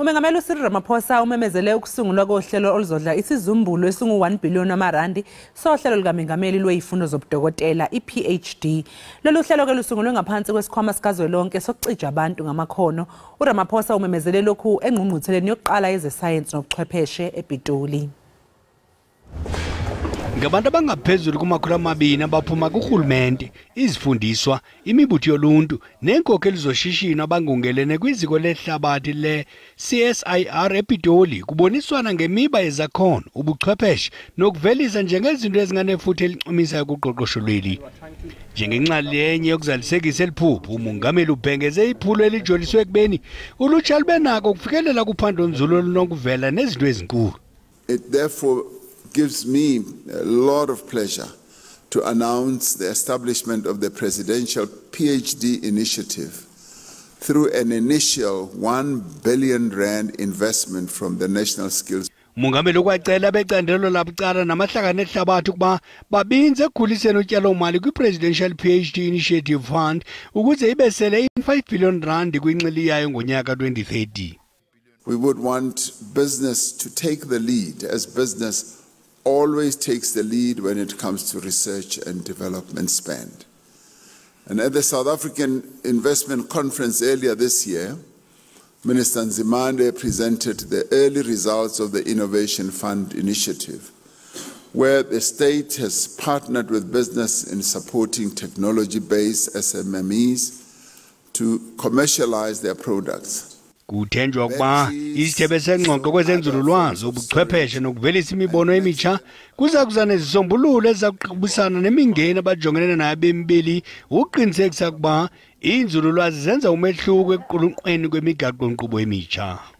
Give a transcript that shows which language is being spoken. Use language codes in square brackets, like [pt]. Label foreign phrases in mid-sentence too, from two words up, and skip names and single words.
[zu] Umengameli uCyril Ramaphosa umemezele ukusungulwa kohlelo oluzodla isizumbulo esingu-1 billion wamarandi sohlelo likaMengameli lwezifundo zobudokotela iPhD. Lolu hlelo ke lusungulwe ngaphansi kwesikhwama sikazwelonke sokucija abantu ngamakhono. uRamaphosa umemezele lokhu engqungqutheleni yokuqala yezesayensi nobuchwepheshe ePitoli. Ngabantu abangaphezulu kuma-200 abaphuma kuhulumende, [xh] izifundiswa, imibutho yoluntu nenkokheli zoshishino abangungelene kwiziko lehlabathi le-CSIR ePitoli kuboniswana ngemiba yezakhono, ubuchwepheshe nokuvelisa njengezinto ezinganefuthe elichumisayo kuqoqosho lweli. Njengenxalenye yokuzalisekisa eliphupho, umongameli ubhengeze iphulo elijoliswe ekubeni ulutsha lube nako ukufikelela kuphando-nzulu olunokuvela nezinto ezinkulu. [en] Therefore gives me a lot of pleasure to announce the establishment of the Presidential PhD Initiative through an initial 1 billion rand investment from the National Skills. [xh] Umongameli ukwacela abecandelo labucala namahlakani ehlabathi ukuba babinze ekukhuliseni utyalo-mali kwi-Presidential PhD Initiative Fund ukuze ibesele i-5 billion rand kwinxili yayo ngonyaka 2030. [en] We would want business to take the lead, as business always takes the lead when it comes to research and development spend. And at the South African Investment Conference earlier this year, Minister Nzimande presented the early results of the Innovation Fund initiative, where the state has partnered with business in supporting technology-based SMMEs to commercialize their products. [xh] Kuthenjwa ukuba isithebe sengxoxo kwezenzululwazi ubuchwepheshe nokuvelisa imibono emitsha kuza kuza nezisombululo ezizakuqhubisana nemingeni abajongene nayo bemibili ukuqinisekisa ukuba inzululwazi zenza umehluko ekuqulunqweni kwemigaqo-nkqubo emitsha.